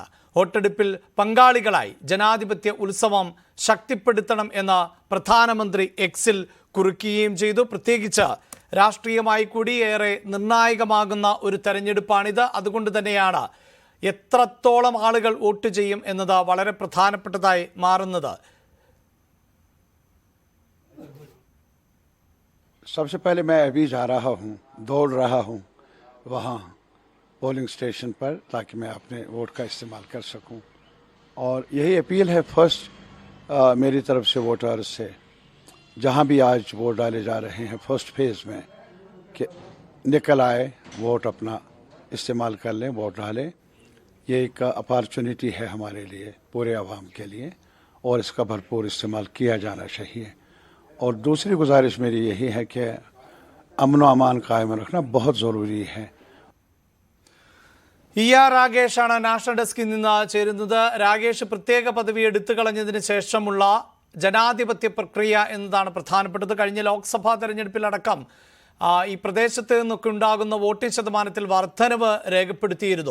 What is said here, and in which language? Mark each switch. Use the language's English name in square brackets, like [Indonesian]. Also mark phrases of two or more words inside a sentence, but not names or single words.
[Malayalam] വോട്ടെടുപ്പിൽ പങ്കാളികളായി ജനാധിപത്യ ഉത്സവം ശക്തിപ്പെടുത്തണം എന്ന് പ്രധാനമന്ത്രി എക്സിൽ കുറിക്കുകയും ചെയ്തു. പ്രത്യേകിച്ച് രാഷ്ട്രീയമായി കൂടി ഏറെ നിർണായകമാകുന്ന ഒരു തെരഞ്ഞെടുപ്പാണിത്. അതുകൊണ്ട് തന്നെയാണ് എത്രത്തോളം ആളുകൾ വോട്ട് ചെയ്യും എന്നത് വളരെ പ്രധാനപ്പെട്ടതായി മാറുന്നത്. [Hindi] सबसे पहले मैं अभी जा रहा हूँ, दौड़ रहा हूँ वहाँ पोलिंग स्टेशन पर, ताकि मैं अपने वोट का इस्तेमाल कर सकूँ. और यही अपील है फर्स्ट मेरी तरफ से वोटर्स से, जहाँ भी आज वोट डाले जा रहे हैं [English] first phase [Hindi] में, कि निकल आए, वोट अपना इस्तेमाल कर लें, वोट डालें. ये एक अपॉर्चुनिटी है हमारे लिए, पूरे आवाम के लिए, और इसका भरपूर इस्तेमाल किया जाना चाहिए. और दूसरी गुजारिश मेरी यही है कि अमन व अमान कायम रखना बहुत ज़रूरी है. [Malayalam] രാഗേഷാണ് നാഷണൽ ഡെസ്കിൽ നിന്ന് ചേരുന്നത്. രാഗേഷ്, പ്രത്യേക പദവി എടുത്തു കളഞ്ഞതിന് ശേഷമുള്ള ജനാധിപത്യ പ്രക്രിയ എന്നതാണ് പ്രധാനപ്പെട്ടത്. കഴിഞ്ഞ ലോക്സഭാ തെരഞ്ഞെടുപ്പിലടക്കം ഈ പ്രദേശത്ത് നിന്നൊക്കെ ഉണ്ടാകുന്ന വോട്ടിംഗ് ശതമാനത്തിൽ വർധനവ് രേഖപ്പെടുത്തിയിരുന്നു.